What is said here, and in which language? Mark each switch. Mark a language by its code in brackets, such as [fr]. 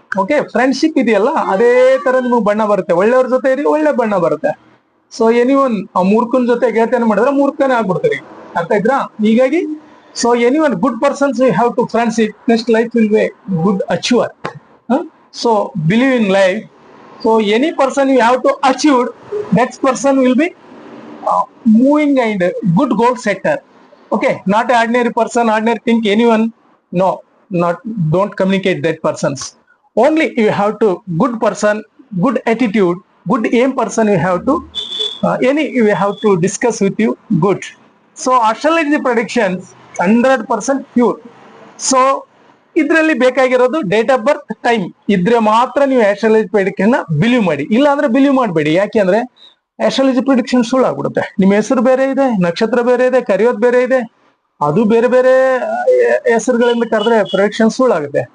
[kn] Okay, friendship ಇದೆಯಲ್ಲ, ಅದೇ ತರ ನಿಮಗೆ ಬಣ್ಣ ಬರುತ್ತೆ. ಒಳ್ಳೆಯವ್ರ ಜೊತೆ ಇರಿ, ಒಳ್ಳೆ ಬಣ್ಣ ಬರುತ್ತೆ. [en] so anyone [kn] ಆ ಮೂರ್ಖನ ಜೊತೆ ಗೆಳೆತನ ಮಾಡಿದ್ರೆ ಮೂರ್ಖನೇ ಆಗ್ಬಿಡ್ತಾರೆ. ಅರ್ಥ ಇದ್ರಾ? ಹೀಗಾಗಿ [en] So anyone good persons you have to friendship, next life will be good achiever. So believe in life. So any person you have to achieve, that person will be moving and good goal setter. Okay, not ordinary person, ordinary think anyone. No, don't communicate that persons. Only you have to good person, good attitude, good aim person you have to you have to discuss with you good. So astrology predictions 100% pure. [kn] So ಇದ್ರಲ್ಲಿ ಬೇಕಾಗಿರೋದು date of birth, time ಇದ್ರೆ ಮಾತ್ರ ನೀವು astrology prediction believe ಮಾಡಿ. ಇಲ್ಲ ಅಂದ್ರೆ believe ಮಾಡಬೇಡಿ. ಯಾಕೆಂದ್ರೆ ಆಸ್ಟ್ರಾಲಜಿ ಪ್ರೆಡಿಕ್ಷನ್ ಸುಳ್ಳು ಆಗ್ಬಿಡುತ್ತೆ. ನಿಮ್ಮ ಹೆಸರು ಬೇರೆ ಇದೆ, ನಕ್ಷತ್ರ ಬೇರೆ ಇದೆ, ಕರೆಯೋದು ಬೇರೆ ಇದೆ, ಅದು ಬೇರೆ ಬೇರೆ ಹೆಸರುಗಳಿಂದ ಕರೆದ್ರೆ ಪ್ರೆಡಿಕ್ಷನ್ ಸುಳ್ಳಾಗುತ್ತೆ.